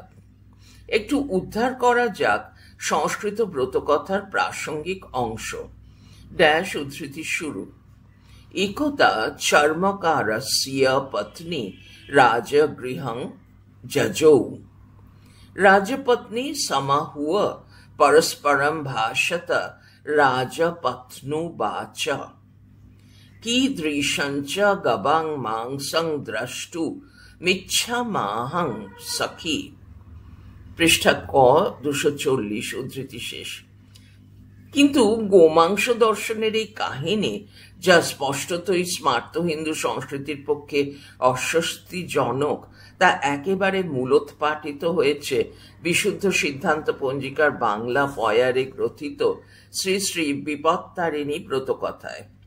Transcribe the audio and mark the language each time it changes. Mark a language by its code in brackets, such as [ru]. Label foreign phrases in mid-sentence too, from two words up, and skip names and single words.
[bn] একটু উদ্ধার করা যাক সংস্কৃত ব্রতকথার প্রাসঙ্গিক অংশ। ড্যাশ উদ্ধৃতি শুরু। [sa] একদা চর্মকারস্য পত্নী রাজগৃহং যজৌ। রাজপত্নী समाहूय परस्परं भाषत राजपत्नुवाच। कीदृशञ्च गवां मांसं द्रष्टुमिच्छाम्यहं सखी। [bn] পৃষ্ঠা ক 240 উদ্ধৃতি শেষ। কিন্তু গোমাংস দর্শনের এই কাহিনী, যা স্পষ্টতই স্মার্ত হিন্দু সংস্কৃতির পক্ষে অস্বস্তিজনক, তা একেবারে মূলোৎপাটিত হয়েছে বিশুদ্ধ সিদ্ধান্ত পঞ্জিকার বাংলা পয়ারে গ্রথিত শ্রী শ্রী বিপত্তারিণী ব্রতকথায়।